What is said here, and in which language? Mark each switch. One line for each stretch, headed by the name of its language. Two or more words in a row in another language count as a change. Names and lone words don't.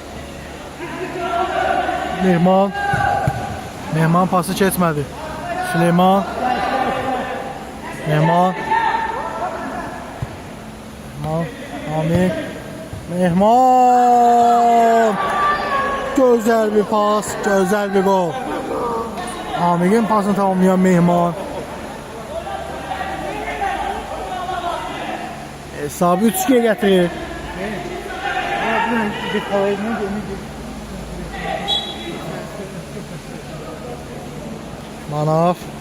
Azerbaijani: Mehman pası keçmədi. Süleyman Amir Mehman gözəl bir pas, gözəl bir gol. Amir'in pasını tamamlayan Mehman.
Turkish: Hesabı 3-2'ye getirir. Manav.